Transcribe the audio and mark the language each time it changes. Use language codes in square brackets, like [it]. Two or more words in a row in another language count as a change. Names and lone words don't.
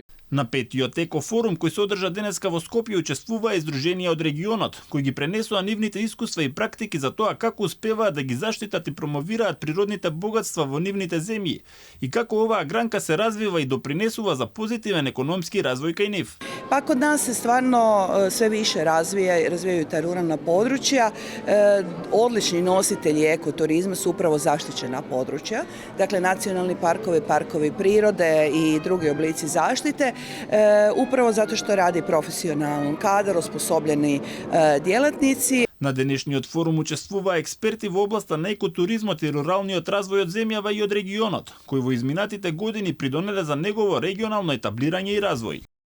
[mk] На петиот екофорум кој се одржа денеска во Скопје учествуваа издруженија од регионот, кои ги пренесоа нивните искуства и практики за тоа како успеваат да ги заштитат и промовираат природните богатства во нивните земји и како оваа гранка се развива и допринесува за позитивен економски развој кај нив. [hr] Pa kod nas se stvarno sve više razvijaju ta ruralna područja. Odlični nositelji ekoturizma su upravo zaštićena područja, dakle nacionalni parkovi, parkovi prirode i drugi oblici zaštite, upravo zato što radi profesionalan kadar, osposobljeni djelatnici. [mk] На денешниот форум учествуваа експерти во областа на екотуризмот и руралниот развој од земјава и од регионот, кои во изминатите години придонеле за негово регионално етаблирање и развој.